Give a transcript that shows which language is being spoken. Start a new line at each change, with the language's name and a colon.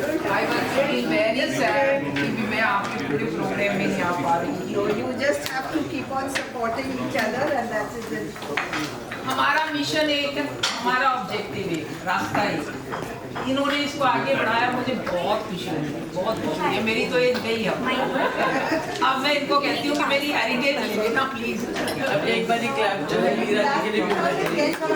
English: I was feeling very sad
Hindi: कि मैं आपके पूरे प्रोग्राम में नहीं आ पा रही थी।
English: No, you just have to keep on supporting each other and that is it.
Hindi: हमारा मिशन एक, हमारा ऑब्जेक्टिव एक, रास्ता एक। इन्होंने इसको आगे बढ़ाया, मुझे बहुत खुशी हुई, बहुत खुशी हुई। मेरी तो एज गई है। अब मैं इनको कहती हूँ कि मेरी हेरिटेज ले लेना प्लीज। अब एक बार ही क्लैप जो है मीरा जी के लिए भी होना चाहिए।